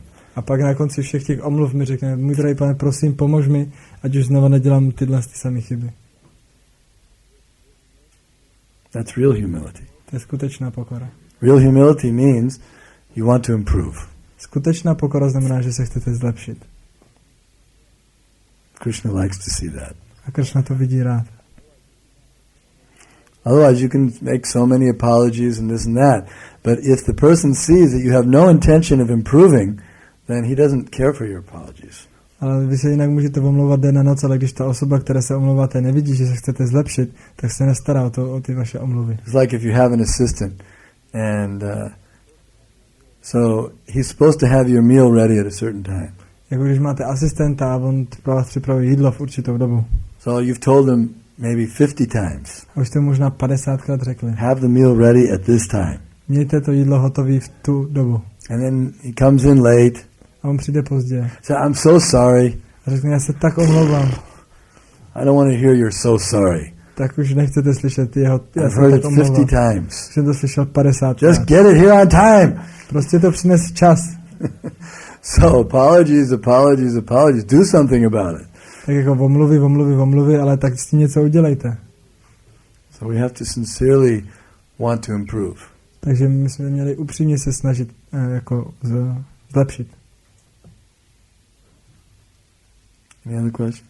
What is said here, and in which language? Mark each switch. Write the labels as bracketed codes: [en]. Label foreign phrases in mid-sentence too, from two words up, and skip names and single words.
[cs] A pak na konci všech těch omluv mi řekne, můj drahý pane, prosím, pomož mi, ať už znova nedělám tyhle samé chyby. [en] That's real humility. [cs] To je skutečná pokora. [en] Real humility means you want to improve. [cs] Skutečná pokora znamená, že se chcete zlepšit. [en] Krishna likes to see that. [cs] A Krishna to vidí rád. [en] Otherwise you can make so many apologies and this and that. But if the person sees that you have no intention of improving, then he doesn't care for your apologies. [cs] Ale vy se jinak můžete omlouvat den a noc, ale když ta osoba, která se omlouváte, nevidí, že se chcete zlepšit, tak se nestará o ty vaše omluvy. [en] It's like if you have an assistant and so he's supposed to have your meal ready at a certain time. [cs] Jako když máte asistenta a on pro vás připraví jídlo v určitou dobu. [en] So you've told him maybe 50 times. [cs] A už jste možná 50krát řekli. [en] Have the meal ready at this time. [cs] Mějte to jídlo hotové v tu dobu. [en] And then he comes in late. [cs] A on přijde pozdě. [en] So I'm so sorry. [cs] A řekne, já se tak omlouvám. [en] I don't want to hear you're so sorry. [cs] Tak už nechcete slyšet jeho, já [en] I've [cs] se [en] heard [cs] tak [en] it [cs] omlouvám. [en] 50 times. [cs] Jsem to slyšel 50krát. [en] Just get it here on time. [cs] Prostě to přines čas. [en] So apologies. Do something about it. [cs] Tak jako omluvy, ale tak s tím něco udělejte. [en] So we have to sincerely want to improve. [cs] Takže my jsme měli upřímně se snažit jako zlepšit. [en] Any other questions?